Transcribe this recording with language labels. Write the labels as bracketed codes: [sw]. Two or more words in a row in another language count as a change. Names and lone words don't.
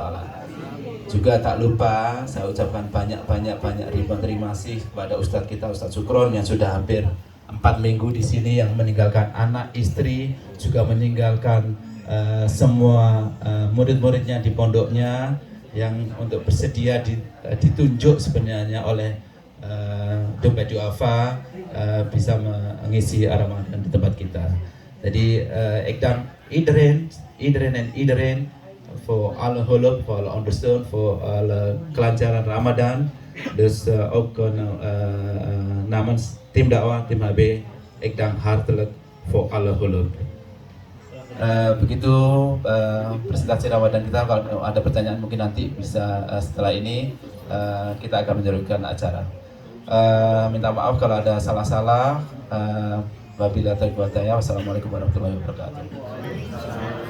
[id] Juga tak lupa saya ucapkan banyak ribuan terima kasih kepada Ustadz kita, Ustadz Sukron yang sudah hampir 4 minggu di sini, yang meninggalkan anak, istri, juga meninggalkan semua murid-muridnya di pondoknya, yang untuk bersedia ditunjuk sebenarnya oleh Dompet Duafa bisa mengisi Ramadan di tempat kita. [nl] Jadi iedereen voor alle hulp, voor alle ondersteuning, voor alle kelancaran Ramadan. Dus ook namens tim dakwah, tim HB, ik dank hartelijk voor alle hulp. [id] Begitu presentasi Ramadan kita. Kalau ada pertanyaan mungkin nanti bisa setelah ini kita akan menjalankan acara. Minta maaf kalau ada salah-salah. [ar] وبالله التوفيق والهداية. والسلام عليكم ورحمة الله وبركاته.